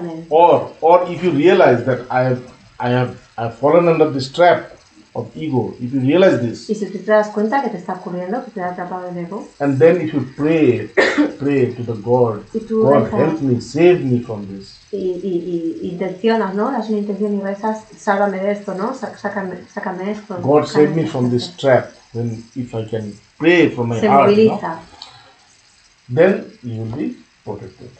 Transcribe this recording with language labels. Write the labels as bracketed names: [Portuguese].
[English] Or if you realize that I have fallen under this trap of ego, if you realize this, [Spanish] Y si tú te das cuenta que te está ocurriendo, que te ha atrapado el ego, [English] and then if you pray to the God, [Spanish] y tú [English] God [Spanish] rezas, [English] help me, save me from this. [Spanish] y intencionas, ¿no? Das una intención y rezas, sálvame de esto, ¿no? Sácame esto. [English] God save me from this trap. Then if I can pray from my [Spanish] Se [English] heart, [Spanish] moviliza. [English] then you will be protected.